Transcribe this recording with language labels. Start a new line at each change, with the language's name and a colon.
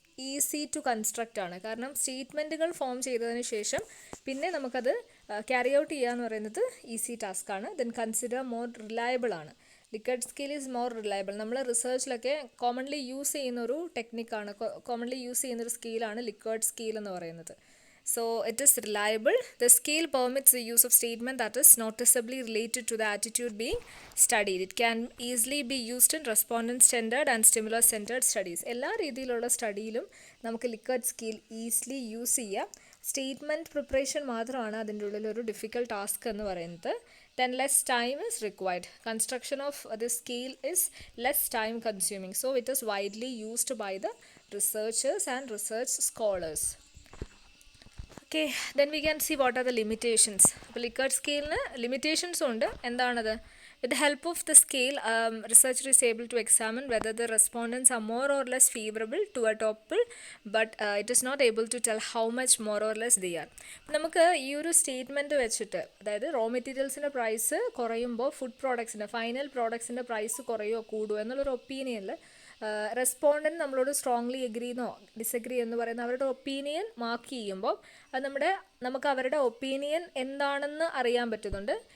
Malayalam: Easy to construct ആണ്. കാരണം സ്റ്റേറ്റ്മെൻറ്റുകൾ form ചെയ്തതിന് ശേഷം പിന്നെ നമുക്കത് ക്യാരി ഔട്ട് ചെയ്യുക എന്ന് പറയുന്നത് ഈസി ടാസ്ക് ആണ്.
English: Then consider more reliable ആണ്. Likert scale is more reliable.
Malayalam: നമ്മൾ റിസർച്ചിലൊക്കെ കോമൺലി യൂസ് ചെയ്യുന്നൊരു ടെക്നിക്കാണ്, കോമൺലി യൂസ് ചെയ്യുന്നൊരു സ്കെയിലാണ് ലിക്കേർട്ട് സ്കെയിൽ എന്ന് പറയുന്നത്.
English: So it is reliable. The scale permits the use of statement that is noticeably related to the attitude being studied. It can easily be used in respondent-centered and stimulus-centered studies.
Malayalam: എല്ലാ രീതിയിലുള്ള സ്റ്റഡിയിലും നമുക്ക് ലിക്കേർട്ട് scale easily use ചെയ്യാം. Statement preparation മാത്രമാണ് അതിൻ്റെ ഉള്ളിലൊരു difficult task എന്ന് പറയുന്നത്.
English: Then less time is required. Construction of the scale is less time consuming. So it is widely used by the researchers and research scholars. Okay, then we can see what are the limitations.
Malayalam: അപ്പോൾ ലിക്കേർട്ട് സ്കെയിലിന് ലിമിറ്റേഷൻസും ഉണ്ട്. എന്താണത്?
English: With the help of the scale, researcher is able to examine whether the respondents are more or less favorable to a topic, but it is not able to tell how much more or less they are.
Malayalam: നമുക്ക് ഈ ഒരു statement വെച്ചിട്ട്, അതായത് raw മെറ്റീരിയൽസിൻ്റെ price കുറയുമ്പോൾ food പ്രോഡക്ട്സിൻ്റെ, final പ്രോഡക്ട്സിൻ്റെ price കുറയോ കൂടുമോ എന്നുള്ളൊരു ഒപ്പീനിയനിൽ respondent നമ്മളോട് strongly എഗ്രീന്നോ disagree എന്ന് പറയുന്ന അവരുടെ ഒപ്പീനിയൻ മാർക്ക് ചെയ്യുമ്പോൾ അത് നമുക്ക് അവരുടെ ഒപ്പീനിയൻ എന്താണെന്ന് അറിയാൻ പറ്റുന്നുണ്ട്.